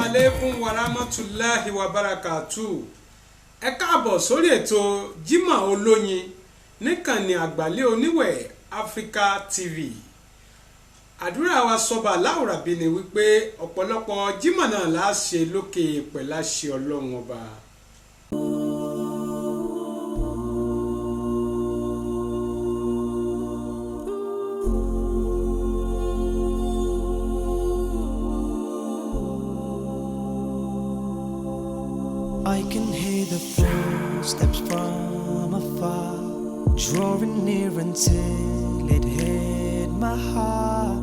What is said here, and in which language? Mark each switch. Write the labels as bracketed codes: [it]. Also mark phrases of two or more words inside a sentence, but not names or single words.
[ar] عليكم ورحمة الله وبركاته. [yo] Ẹ káàbọ̀ sórí ètò Jímọ̀ Olóyin níkànnì àgbàlẹ̀ oníwẹ̀ Africa TV. Àdúrà wa sọ́ba láwùrábí ni wípé ọ̀pọ̀lọpọ̀ Jímọ̀ náà la ṣe lókè pẹ̀lú àṣẹ Ọlọ́run ọba. [en] I can hear the footsteps from afar, drawing near until it hit my heart.